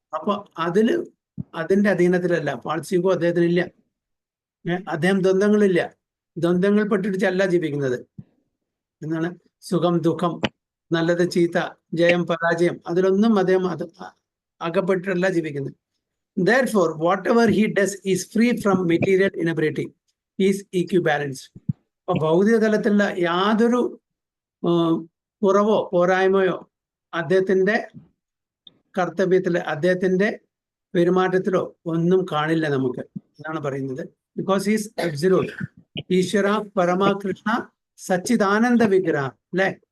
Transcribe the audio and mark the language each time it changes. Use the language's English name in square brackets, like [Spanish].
[Malayalam] അപ്പൊ അതിന്റെ അധീനത്തിലല്ല false ego. അദ്ദേഹത്തിനില്ല. അദ്ദേഹം ദ്വന്ദ്ങ്ങളില്ല, ദ്വന്ദ്ങ്ങൾ പെട്ടിട്ടല്ല ജീവിക്കുന്നത്. എന്നാണ് സുഖം ദുഃഖം നല്ലത് ചീത്ത, ജയം പരാജയം, അതിലൊന്നും അദ്ദേഹം അകപ്പെട്ടിട്ടല്ല ജീവിക്കുന്നത്. [English] Therefore, whatever he does is free from material inebriety, is equibalanced. [Malayalam] അപ്പൊ ഭൗതിക തലത്തിലുള്ള യാതൊരു കുറവോ പോരായ്മയോ അദ്ദേഹത്തിന്റെ കർത്തവ്യത്തില്, അദ്ദേഹത്തിന്റെ പെരുമാറ്റത്തിലോ ഒന്നും കാണില്ല നമുക്ക്. അതാണ് പറയുന്നത്. [English] Because is absolute. [Sanskrit] ഈശ്വര പരമകൃഷ്ണ സച്ചിദാനന്ദ വിഗ്രഹ, അല്ലെ?